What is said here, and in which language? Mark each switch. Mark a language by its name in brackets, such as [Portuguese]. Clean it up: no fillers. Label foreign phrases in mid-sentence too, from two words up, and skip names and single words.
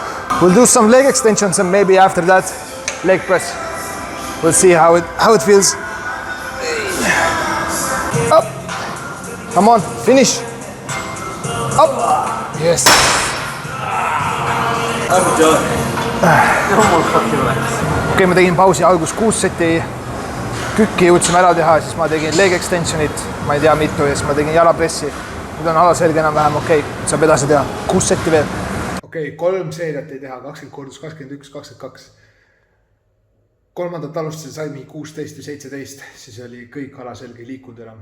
[English] We'll do some leg extensions and maybe after that, leg press. We'll see how it feels. Up. Come on, finish. Up. Yes. I'm done. No more fucking legs. [Estonian] Okei, ma tegin pausi algus 6 seti kükki jõudsime ära teha, siis ma tegin [English] leg extensionit, [Estonian] ma ei tea mitu, ja siis ma tegin jalapressi. Nüüd on alaselge enam-vähem okei, saab edasi teha 6 seti veel. Okei, 3 seeriat ei teha, 20 kordus 21, 22. Kolmandat alustasin sai mingi 16 või 17, siis oli kõik alaselge liikunud enam.